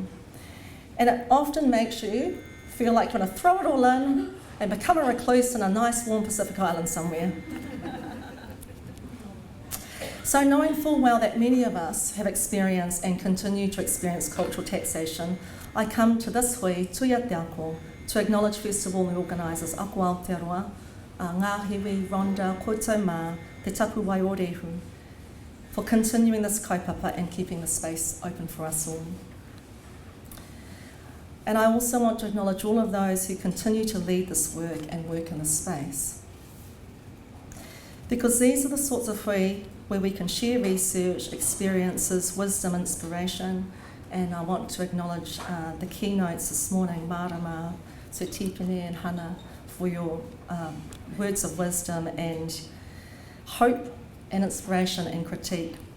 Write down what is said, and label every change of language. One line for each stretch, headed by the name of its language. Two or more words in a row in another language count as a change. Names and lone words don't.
English: And it often makes you feel like you want to throw it all in and become a recluse in a nice warm Pacific island somewhere. So knowing full well that many of us have experienced and continue to experience cultural taxation, I come to this hui, Tuia Te Ako, to acknowledge first of all the organisers, Ako Aotearoa, Ngā Hiwi, Rhonda,
Māori: Koutou Mā,
English: Te Tapu Waiōrehu, for continuing this kaupapa and keeping the space open for us all. And I also want to acknowledge all of those who continue to lead this work and work in this space. Because these are the sorts of hui where we can share research, experiences, wisdom, inspiration, and I want to acknowledge the keynotes this morning, Marama, Sir Tipene and Hannah, for your words of wisdom and hope and inspiration and critique.